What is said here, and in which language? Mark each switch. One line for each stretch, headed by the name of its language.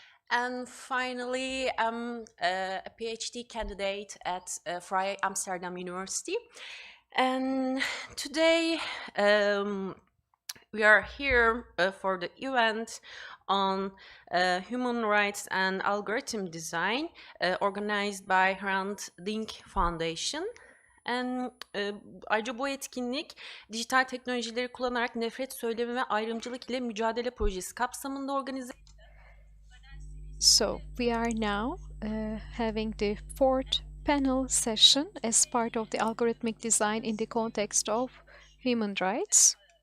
English: And finally, I'm a PhD candidate at Vrije Amsterdam University. And today we are here for the event on human rights and algorithm design organized by Hrant Dink Foundation.
Turkish: Ayrıca bu etkinlik dijital teknolojileri kullanarak nefret söylemi ve ayrımcılık ile mücadele projesi kapsamında organize.
English: So we are now having the fourth panel session as part of the algorithmic design in the context of human rights.